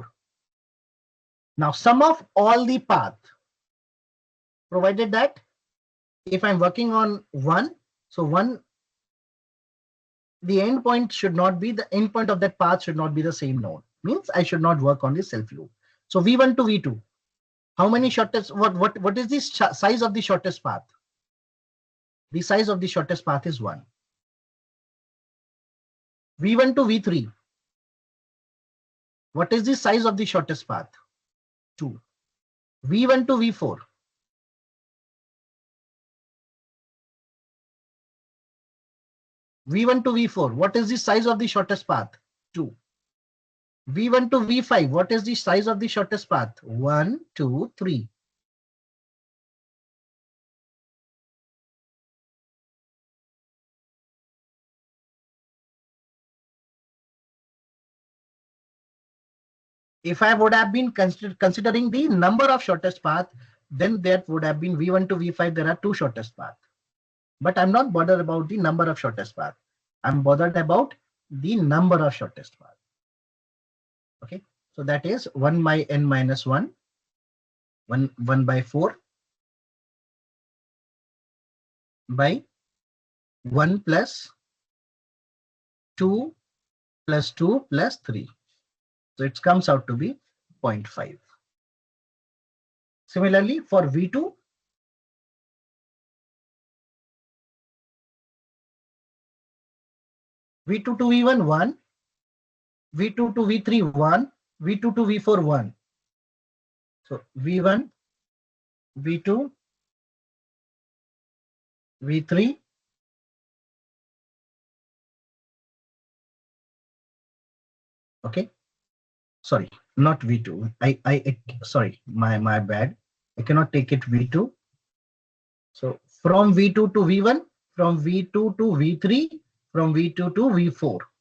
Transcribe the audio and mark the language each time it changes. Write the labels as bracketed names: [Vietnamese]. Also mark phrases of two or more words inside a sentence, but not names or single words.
[English] Now sum of all the path, provided that if I'm working on 1, so 1, the end point should not be, the end point of that path should not be the same node. Means I should not work on the self loop. So v1 to v2, how many shortest, what is the size of the shortest path? The size of the shortest path is 1. v1 to v3, what is the size of the shortest path? 2. v1 to v4, v1 to v4, what is the size of the shortest path? 2. v1 to v5, what is the size of the shortest path? 1, 2, 3. If I would have been considering the number of shortest path, then that would have been v1 to v5, there are 2 shortest path. But I'm not bothered about the number of shortest path. I'm bothered about the number of shortest path. Okay, so that is 1 by n minus 1, 1 by 4 by 1 plus 2 plus 2 plus 3. So it comes out to be 0.5. Similarly, for V2, V2 to V1 1, V2 to V3 1, V2 to V4 1. So V1, V2, V3. Okay. Sorry, not V2. Sorry, my bad. I cannot take it V2. So from V2 to V1, from V2 to V3, from V2 to V4.